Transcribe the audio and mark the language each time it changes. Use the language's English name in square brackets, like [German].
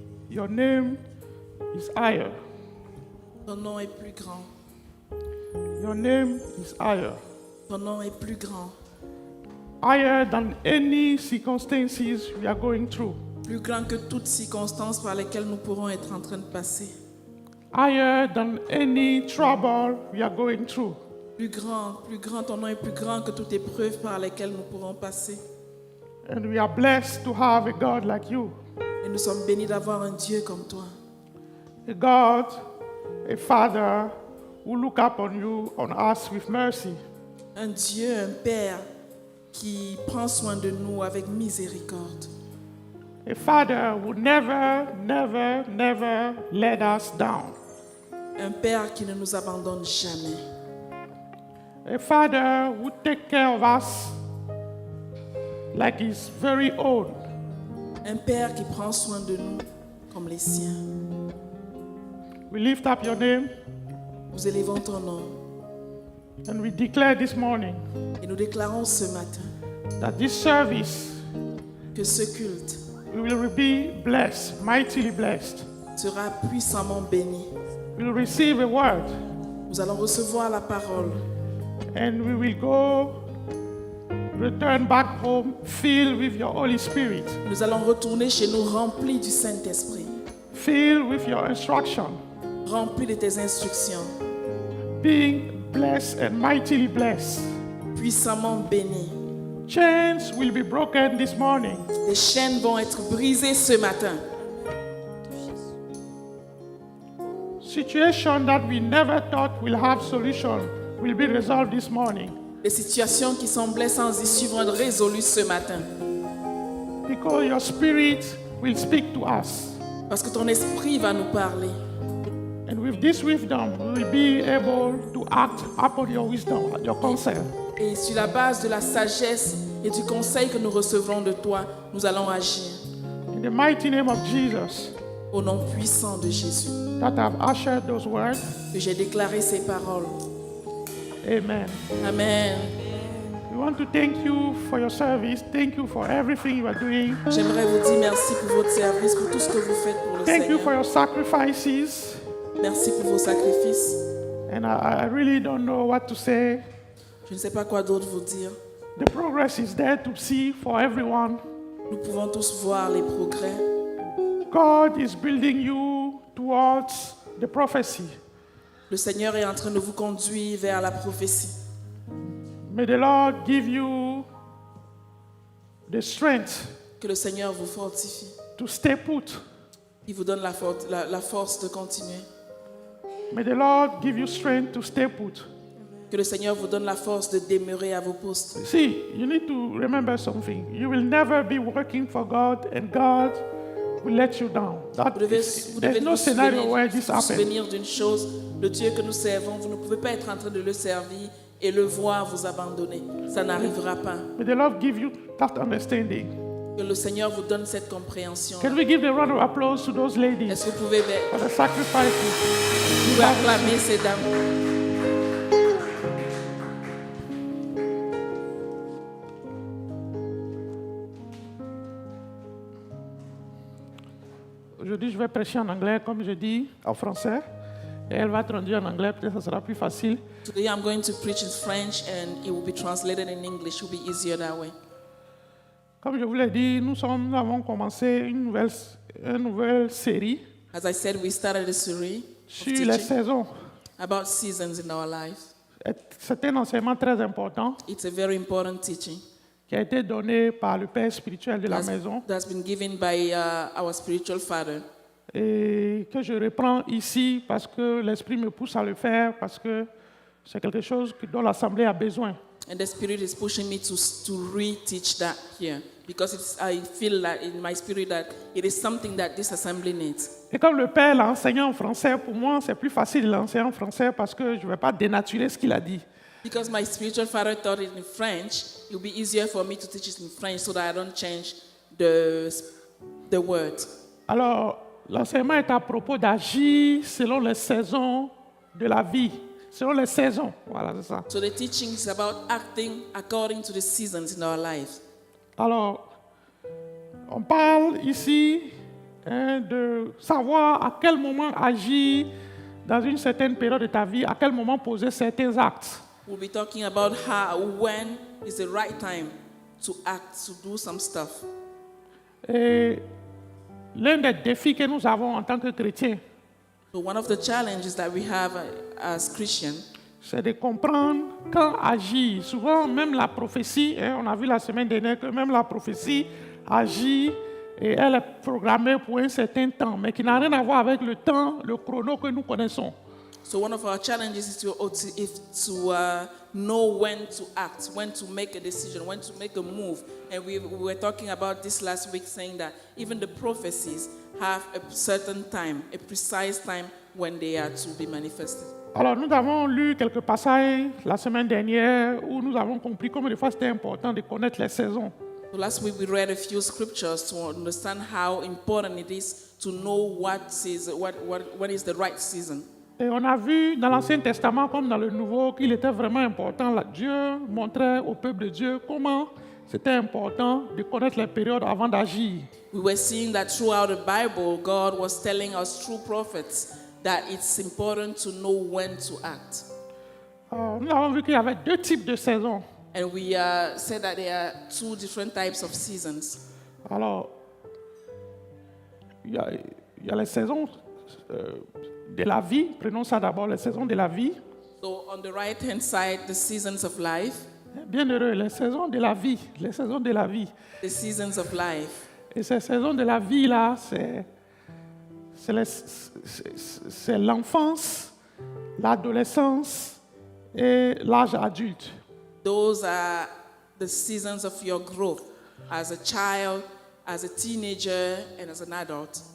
[English] Your name is higher. [French] Ton nom est plus grand. [English] Your name is higher. [French] Ton nom est plus grand. [English] Higher than any circumstances we are going through. [French] Plus grand que toutes circonstances par lesquelles nous pourrons être en train de passer. [English] Higher than any trouble we are going through. [French] Plus grand, ton nom est plus grand que toute épreuve par lesquelles nous pourrons passer. [English] And we are blessed to have a God like you. [French] Et nous sommes bénis d'avoir un Dieu comme toi. [English] A God, a Father who look up on you, on us with mercy. [French] Un Dieu, un Père qui prend soin de nous avec miséricorde. [English] A Father who never, never, never let us down. [French] Un Père qui ne nous abandonne jamais. [English] A Father who take care of us like his very own. [French] Un Père qui prend soin de nous comme les siens. [English] We lift up your name [French] Nous élevons ton nom [English] and we declare this morning [French] et nous déclarons ce matin [English] that this service [French] que ce culte [English] we will be blessed, mightily blessed. [French] sera puissamment béni. [English] We will receive a word [French] Nous allons recevoir la parole [English] and we will go return back home filled with your Holy Spirit, [French] Nous allons retourner chez nous remplis du Saint-Esprit, [English] filled with your instruction, [French] remplis de tes instructions, [English] being blessed and mightily blessed. [French] puissamment bénis. [English] Chains will be broken this morning. [French] Les chaînes vont être brisées ce matin. [English] Situation that we never thought will have solution will be resolved this morning [French] Les situations qui semblaient sans issue vont être résolues ce matin. [English] because your spirit will speak to us. [French] Parce que ton esprit va nous parler. [English] And with this wisdom, we will be able to act upon your wisdom, your counsel. [French] Et sur la base de la sagesse et du conseil que nous recevrons de toi, nous allons agir. [English] In the mighty name of Jesus, [French] Au nom puissant de Jésus, [English] that have ushered those words, [French] que j'ai déclaré ces paroles. [English] amen. [French] Amen. [English] We want to thank you for your service. Thank you for everything you are doing. [French] J'aimerais vous dire merci pour votre service, pour tout ce que vous faites pour le [English] Thank you [French] Seigneur. [English] for your sacrifices. [French] Merci pour vos sacrifices. [English] And I really don't know what to say. [French] Je ne sais pas quoi d'autre vous dire. [English] The progress is there to see for everyone. [French] Nous pouvons tous voir les progrès. [English] God is building you towards the prophecy. [French] Le Seigneur est en train de vous conduire vers la prophétie. [English] May the Lord give you the strength [French] Que le Seigneur vous fortifie. [English] to stay put. [French] Il vous donne la force de continuer. [English] May the Lord give you strength to stay put. [French] Que le Seigneur vous donne la force de demeurer à vos postes. [English] See, you need to remember something. You will never be working for God and God will let you down. There's no scenario where this [French] vous [English] happens. [French] souvenir d'une chose. Le Dieu que nous servons, vous ne pouvez pas être en train de le servir et le voir vous abandonner. Ça n'arrivera pas. [English] May the Lord give you that understanding. [French] Que le Seigneur vous donne cette compréhension. [English] Can we give a round of applause to those ladies [French] Est-ce que vous pouvez [English] for the sacrifices? [French] acclamer ces dames? Aujourd'hui, je vais prêcher en anglais, comme je dis, en français. Et elle va traduire en anglais, peut-être que ça sera plus facile. [English] Today I'm going to preach in French and it will be translated in English. It will be easier that way. [French] Comme je vous l'ai dit, nous avons commencé une nouvelle série. [English] As As I said, we started a series of [French] sur les [English] teaching [French] saisons. [English] about seasons in our lives. [French] C'est un enseignement très important [English] It's a very important teaching [French] qui a été donné par le père spirituel de la maison [English] that's been given by our spiritual father. [French] et que je reprends ici parce que l'Esprit me pousse à le faire, parce que c'est quelque chose dont l'Assemblée a besoin. [English] And the Spirit is pushing me to re-teach that here because I feel that in my spirit that it is something that this assembly needs. [French] Et comme le père l'a enseigné en français, pour moi, c'est plus facile de l'enseigner en français parce que je ne vais pas dénaturer ce qu'il a dit. [English] Because my spiritual father taught it in French, it will be easier for me to teach it in French so that I don't change the words. [French] Alors, l'enseignement est à propos d'agir selon les saisons de la vie. Selon les saisons, voilà, c'est ça. [English] So the teaching is about acting according to the seasons in our lives. [French] Alors, on parle ici de savoir à quel moment agir dans une certaine période de ta vie, à quel moment poser certains actes. [English] We'll be talking about when is the right time to act, to do some stuff. [French] Et l'un des défis que nous avons en tant que chrétiens, [English] So one of the challenges that we have as Christians, [French] c'est de comprendre quand agir. Souvent, même la prophétie, on a vu la semaine dernière que même la prophétie agit et elle est programmée pour un certain temps, mais qui n'a rien à voir avec le temps, le chrono que nous connaissons. [English] so one of our challenges is to know when to act, when to make a decision, when to make a move. And we were talking about this last week, saying that even the prophecies have a certain time, a precise time when they are to be manifested. [French] Alors, nous avons lu quelques passages la semaine dernière où nous avons compris combien de fois c'était important de connaître les saisons. [English] So last week we read a few scriptures to understand how important it is to know when is the right season. [French] Et on a vu dans l'Ancien Testament comme dans le Nouveau qu'il était vraiment important. Dieu montrait au peuple de Dieu comment c'était important de connaître les périodes avant d'agir. [English] We were seeing that throughout the Bible, God was telling us through prophets that it's important to know when to act. [French] Nous avons vu qu'il y avait deux types de saisons. [English] And we said that there are two different types of seasons. [French] Alors, il y a les saisons de la vie. Prenons ça d'abord, les saisons de la vie. [English] So on the right-hand side, the seasons of life, [French] Bienheureux, les saisons de la vie. Les saisons de la vie. [English] the seasons of life. [French] Et ces saisons de la vie-là, c'est l'enfance, l'adolescence et l'âge adulte. [English] Those are the seasons of your growth as a child, as a teenager, and as an adult.